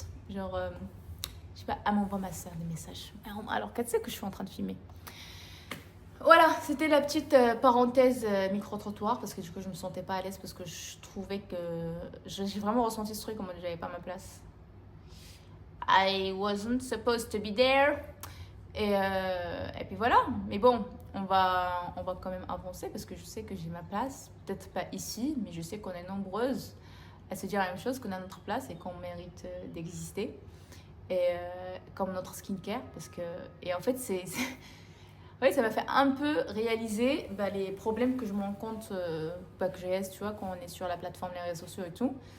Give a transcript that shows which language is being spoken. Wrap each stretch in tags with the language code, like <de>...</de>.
<fr>Genre, je sais pas, elle m'envoie ma soeur des messages. Alors qu'elle sait que je suis en train de filmer. Voilà, c'était la petite parenthèse micro-trottoir parce que du coup je me sentais pas à l'aise parce que je trouvais que j'ai vraiment ressenti ce truc en mode j'avais pas ma place.</fr> <en>I wasn't supposed to be there.</en> <fr>Et puis voilà, mais bon, on va quand même avancer parce que je sais que j'ai ma place, peut-être pas ici, mais je sais qu'on est nombreuses à se dire la même chose, qu'on a notre place et qu'on mérite d'exister. Comme notre skincare, parce que... Et en fait, oui, ça m'a fait un peu réaliser les problèmes que je me rends compte que j'ai, tu vois, quand on est sur la plateforme, les réseaux sociaux et tout.</fr>